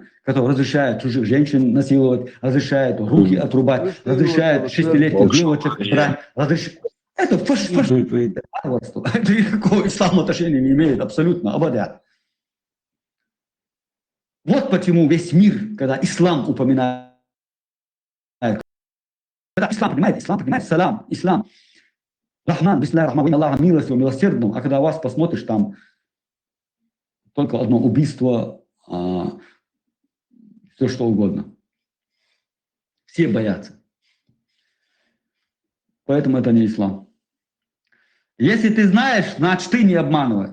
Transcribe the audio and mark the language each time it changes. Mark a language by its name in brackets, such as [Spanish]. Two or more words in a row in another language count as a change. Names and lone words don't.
[Russian] Которые разрешают чужих женщин насиловать, разрешают руки отрубать, разрешают 6-летних девочек брать, разрешают... Это фашизм. Это никакого ислама отношения не имеет, абсолютно, абада. Вот почему весь мир, когда ислам упоминает, когда ислам понимает салам, ислам, Рахман, [Arabic] بسم الله الرحمن, [Russian] Аллах милостивый, милосердным, а когда вас посмотришь, там только одно убийство, все что угодно. Все боятся. Поэтому это не ислам. Если ты знаешь, значит ты не обманывай.